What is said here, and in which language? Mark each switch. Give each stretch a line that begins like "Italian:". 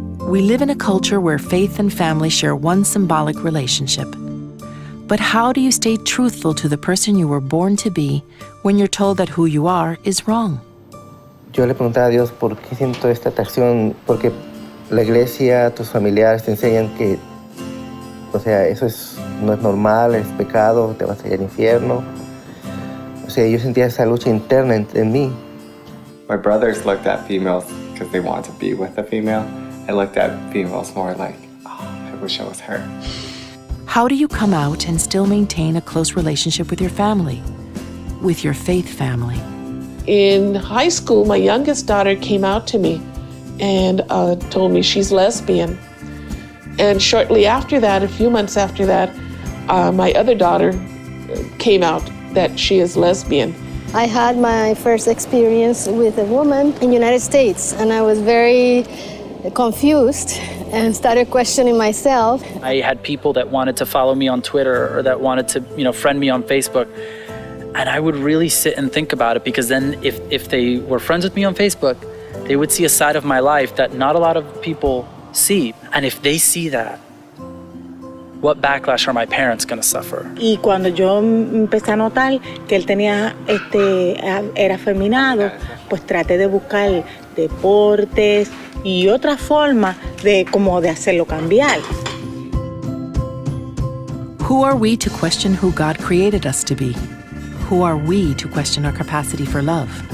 English: We live in a culture where faith and family share one symbolic relationship. But how do you stay truthful to the person you were born to be when you're told that who you are is wrong?
Spanish: Yo le preguntaba a Dios por qué siento esta atracción, porque la iglesia, tus familiares te enseñan que, o sea, no es normal, es pecado, te vas a ir al infierno. O sea, yo sentía esa lucha interna en mí.
English: My brothers looked at females because they want to be with a female. I looked at females more like, oh, I wish I was her. How do you come out and still maintain a close relationship with your family, with your faith family? In high school, my youngest daughter came out to me and told me she's lesbian. And shortly after that, a few months after that, my other daughter came out that she is lesbian. I had my first experience with a woman in the United States, and I was very confused and started questioning myself. I had people that wanted to follow me on Twitter or that wanted to, friend me on Facebook. And I would really sit and think about it, because then if they were friends with me on Facebook, they would see a side of my life that not a lot of people see. And if they see that, what backlash are my parents going to suffer?
Spanish: Y cuando yo empecé a notar que él era afeminado, pues traté de buscar deportes y otra forma de hacerlo cambiar.
English: Who are we to question who God created us to be? Who are we to question our capacity for love?